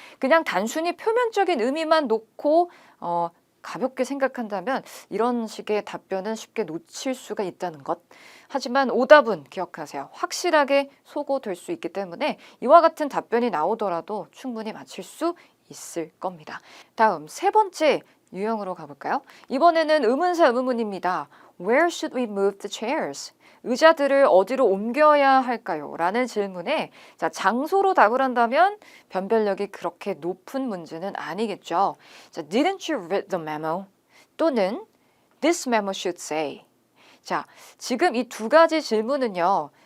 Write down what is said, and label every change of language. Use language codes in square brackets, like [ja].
[ko] 그냥 단순히 표면적인 의미만 놓고 가볍게 생각한다면 이런 식의 답변은 쉽게 놓칠 수가 있다는 것. 하지만 오답은 기억하세요. 확실하게 소거될 수 있기 때문에 이와 같은 답변이 나오더라도 충분히 맞힐 수 있을 겁니다. 다음 세 번째 유형으로 가볼까요? 이번에는 의문사 의문문입니다. [en] Where should we move the chairs? [ko] 의자들을 어디로 옮겨야 할까요? 라는 질문에 자, 장소로 답을 한다면 변별력이 그렇게 높은 문제는 아니겠죠. 자, [en] Didn't you read the memo? [ko] 또는 [en] This memo should say. [ko] 자, 지금 이 두 가지 질문은요.